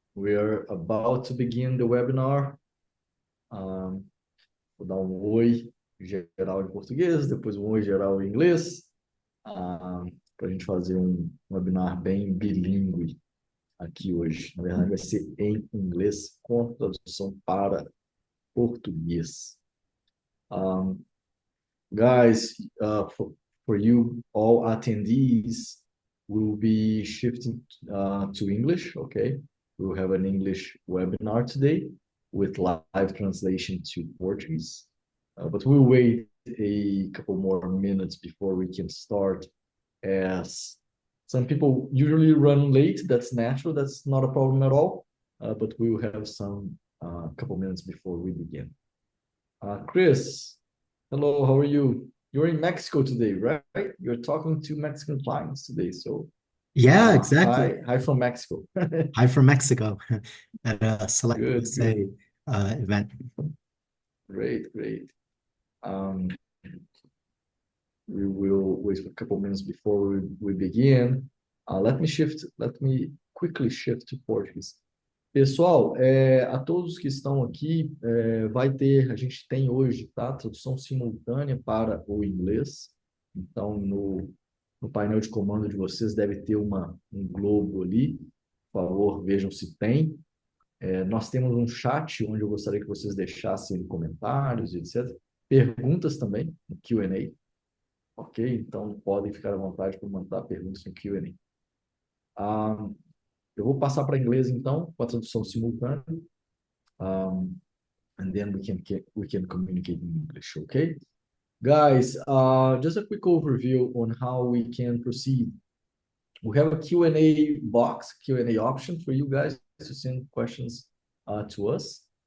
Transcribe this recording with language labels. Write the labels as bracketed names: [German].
[English] We are about to begin the webinar. [Portuguese] Vou dar um oi geral em português, depois um oi geral em inglês, para a gente fazer um webinar bem bilíngue aqui hoje. Na verdade, vai ser em inglês com tradução para português. [English] Guys, for you all attendees, we'll be shifting to English, okay? We'll have an English webinar today with live translation to Portuguese. But we'll wait a couple more minutes before we can start, as some people usually run late. That's natural. That's not a problem at all. But we will have some couple minutes before we begin. Chris, hello, how are you? You're in Mexico today, right? You're talking to Mexican clients today. So, Yeah, exactly. hi from Mexico. Hi from Mexico at a Select Good, good. USA event. Great, great. We will wait for a couple minutes before we begin. Let me quickly shift to Portuguese. [Portuguese] Pessoal, a todos que estão aqui, a gente tem hoje, tá? Tradução simultânea para o inglês. Então, no painel de comando de vocês deve ter um globo ali. Por favor, vejam se tem. Nós temos um chat onde eu gostaria que vocês deixassem comentários, etc. Perguntas também, no Q&A. Ok? Então, podem ficar à vontade para mandar perguntas no Q&A. Eu vou passar para inglês, então, com a tradução simultânea. [English] And then we can communicate in English, okay? Guys, just a quick overview on how we can proceed. We have a Q&A box, Q&A option for you guys to send questions to us.